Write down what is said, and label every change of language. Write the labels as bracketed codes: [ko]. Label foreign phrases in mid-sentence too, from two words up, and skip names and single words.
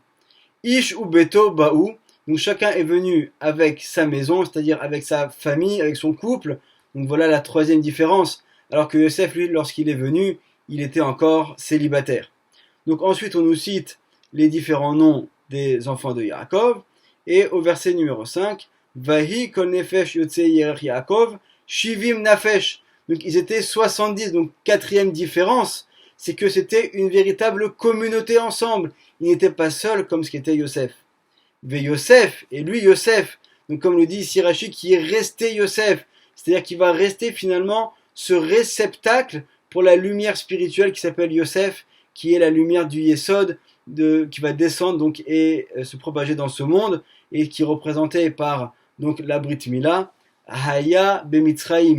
[he] איש וביתו באו, [fr] donc chacun est venu avec sa maison, c'est-à-dire avec sa famille, avec son couple. Donc voilà la troisième différence. Alors que Yosef, lui, lorsqu'il est venu, il était encore célibataire. Donc ensuite, on nous cite les différents noms des enfants de Yaakov. Et au verset numéro 5, [he] ויהי כל נפש יצאי ירך יעקב, שבעים נפש. [fr] Donc ils étaient 70, donc quatrième différence, c'est que c'était une véritable communauté ensemble. Ils n'étaient pas seuls comme ce qu'était Yosef. Mais Yosef, et lui Yosef, donc comme le dit ici Rashi, qui est resté Yosef, c'est-à-dire qu'il va rester finalement ce réceptacle pour la lumière spirituelle qui s'appelle Yosef, qui est la lumière du Yesod, qui va descendre donc et se propager dans ce monde, et qui est représenté par donc la [he] ברית מילה, היה במצרים.